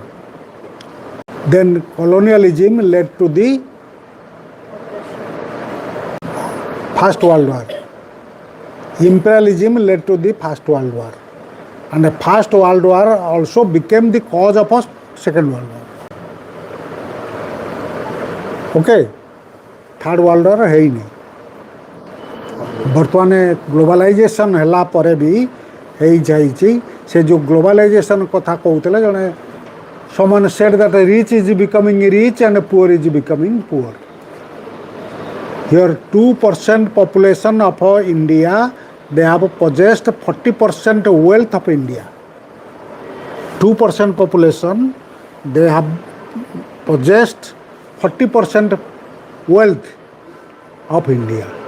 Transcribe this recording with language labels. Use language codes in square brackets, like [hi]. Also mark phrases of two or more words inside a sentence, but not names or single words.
[en] Then colonialism led to the First World War. Imperialism led to the First World War. And the First World War also became the cause of a Second World War. Okay? Third World War ହେଇନି. [or] ବର୍ତ୍ତମାନ ଗ୍ଲୋବାଲାଇଜେସନ୍ ହେଲା ପରେ ବି ହେଇଯାଇଛି. ସେ ଯେଉଁ ଗ୍ଲୋବାଲାଇଜେସନ୍ କଥା କହୁଥିଲେ ଜଣେ [en] someone said that rich is becoming rich and poor is becoming poor. Here 2% population of India, they have possessed 40% wealth of India. 2% population, they have possessed 40% wealth of India.